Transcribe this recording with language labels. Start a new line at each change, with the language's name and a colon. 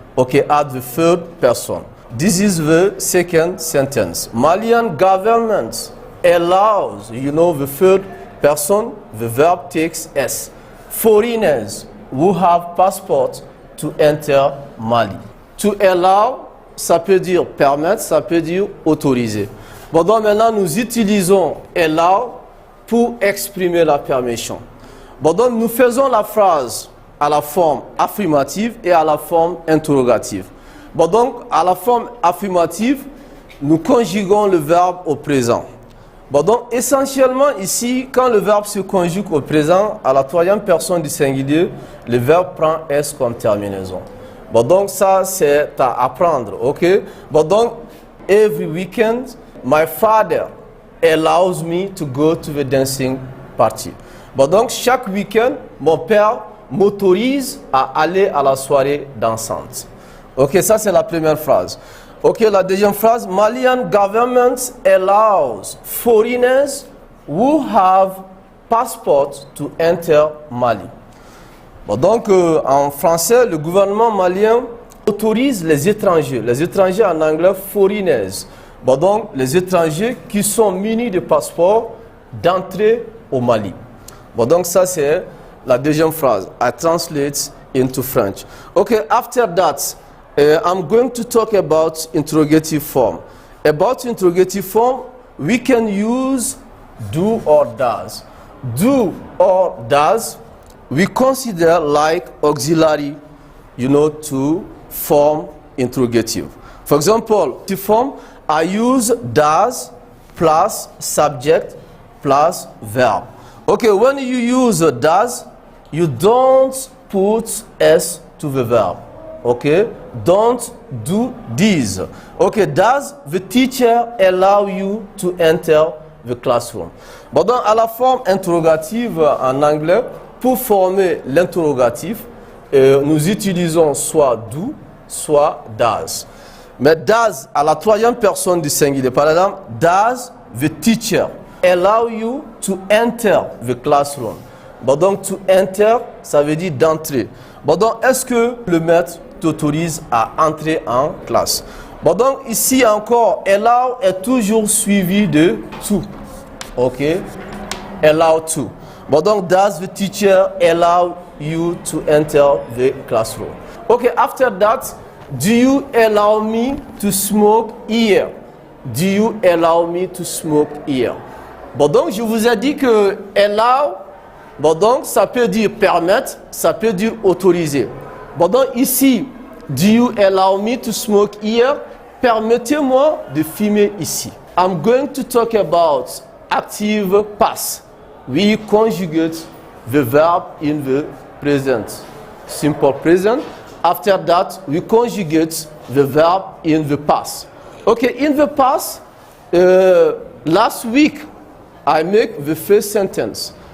English: Okay, add the third person. This is the second sentence. Malian government allows, the third person, the verb takes S. Foreigners who have passport to enter Mali. To allow,
French: ça peut dire permettre, ça peut dire autoriser. Bon, donc maintenant nous utilisons allow pour exprimer la permission. Bon, donc nous faisons la phrase à la forme affirmative et à la forme interrogative. Bon, donc à la forme affirmative, nous conjuguons le verbe au présent. Bon, donc essentiellement ici, quand le verbe se conjugue au présent, à la troisième personne du singulier, le verbe prend S comme terminaison. Bon, donc ça c'est à apprendre, ok? Bon, donc
English: every weekend, my father allows me to go to the dancing party.
French: Bon, donc chaque week-end, mon père m'autorise à aller à la soirée dansante. Ok, ça c'est la première phrase.
English: Ok,
French: la deuxième phrase,
English: Malian government allows foreigners who have passports to enter Mali.
French: Bon, donc en français, le gouvernement malien autorise les étrangers en anglais foreigners. Bon, donc les étrangers qui sont munis de passeports d'entrer au Mali. Bon, donc ça c'est la deuxième phrase.
English: I translate into French. Okay, after that, I'm going to talk about interrogative form. About interrogative form, we can use do or does. Do or does, we consider like auxiliary, to form interrogative. For example, to form, I use does plus subject plus verb. Okay, when you use does, you don't put S to the verb. Okay, don't do this. Okay, does the teacher allow you to enter the classroom?
French: Bon, donc à la forme interrogative en anglais, pour former l'interrogatif, nous utilisons soit do, soit does. Mais does à la troisième personne du singulier, par exemple,
English: does the teacher allow you to enter the classroom?
French: Bon, donc to enter, ça veut dire d'entrer. Bon, donc est-ce que le maître t'autorise à entrer en classe? Bon, donc ici encore, allow est toujours suivi de to.
English: Ok, allow to.
French: Bon, donc
English: does the teacher allow you to enter the classroom? Okay, after that, do you allow me to smoke here? Do you allow me to smoke here?
French: Bon, donc je vous ai dit que allow, bon, donc ça peut dire permettre, ça peut dire autoriser. Bon, donc ici,
English: do you allow me to smoke here?
French: Permettez-moi de fumer ici.
English: I'm going to talk about active past. We conjugate the verb in the present, simple present. After that, we conjugate the verb in the past. Okay, in the past, last week, I make the first sentence.